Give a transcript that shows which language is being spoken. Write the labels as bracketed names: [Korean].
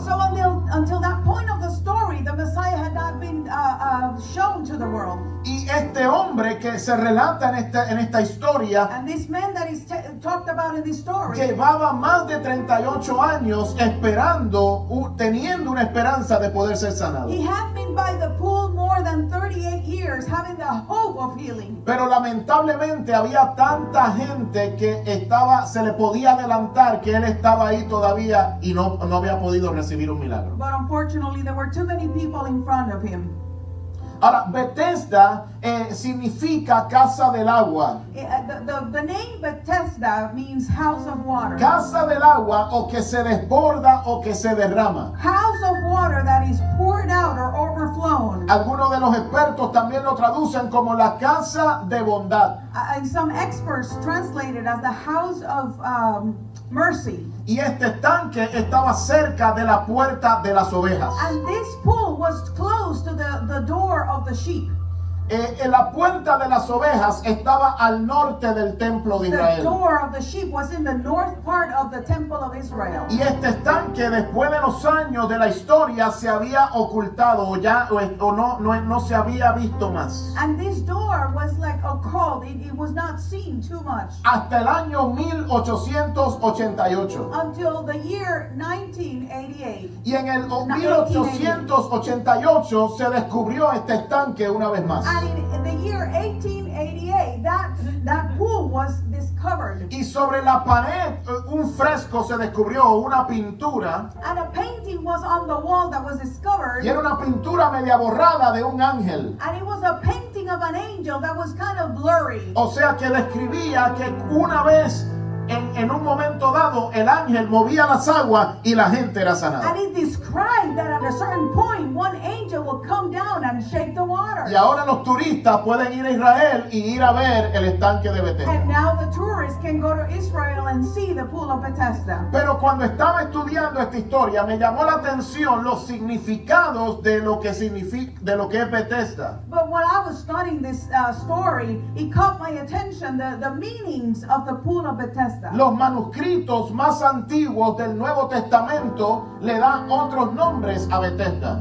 [English] So until that point of the story, the Messiah had not been shown to the world. [Spanish] Y este hombre que se relata en esta historia [English] And this man that is talked about in this story, [Spanish] llevaba más de 38 años esperando, teniendo una esperanza de poder ser sanado. [English] he had been by the pool more than 38 years, having the hope of healing. [Spanish] Pero lamentablemente había tanta gente que se le podía adelantar que él estaba ahí todavía y no había podido recibir un milagro. [English] But unfortunately, there were too many people in front of him. [Spanish] Ahora, Bethesda significa casa del agua. [English] The name Bethesda means house of water. [Spanish] Casa del agua o que se desborda o que se derrama. [English] House of water that is poured out or overflown. [Spanish] Algunos de los expertos también lo traducen como la casa de bondad. [English] And some experts translate it as the house of mercy. [Spanish] Y este estanque estaba cerca de la puerta de las ovejas. [English] And this pool was close to the door of the sheep. [Spanish] En la puerta de las ovejas estaba al norte del templo de [English] The [Spanish] Israel. [English] door of the sheep was in the north part of the temple of Israel. [Spanish] Y este estanque, después de los años de la historia, se había ocultado o no se había visto más. [English] And this door was like occult. It was not seen too much. [Spanish] Hasta el año 1888. [English] Until the year 1988. [Spanish] Y en el 1888 se descubrió este estanque una vez más. [English] And in the year 1888, that pool was discovered. [Spanish] Y sobre la pared un fresco se descubrió, una pintura. [English] And a painting was on the wall that was discovered. [Spanish] Y era una pintura media borrada de un ángel. [English] And it was a painting of an angel that was kind of blurry. [Spanish] O sea que describía que una vez, en un momento dado, el ángel movía las aguas y la gente era sanada. [English] And it described that at a certain point, one angel will come down and shake the water. [Spanish] Y ahora los turistas pueden ir a Israel y ir a ver el estanque de Bethesda. [English] And now the tourists can go to Israel and see the pool of Bethesda. [Spanish] Pero cuando estaba estudiando esta historia, me llamó la atención los significados de lo que significa, de lo que es Bethesda. [English] But when I was studying this story, it caught my attention, the meanings of the pool of Bethesda. [Spanish] Los manuscritos más antiguos del Nuevo Testamento le dan otros nombres a Bethesda.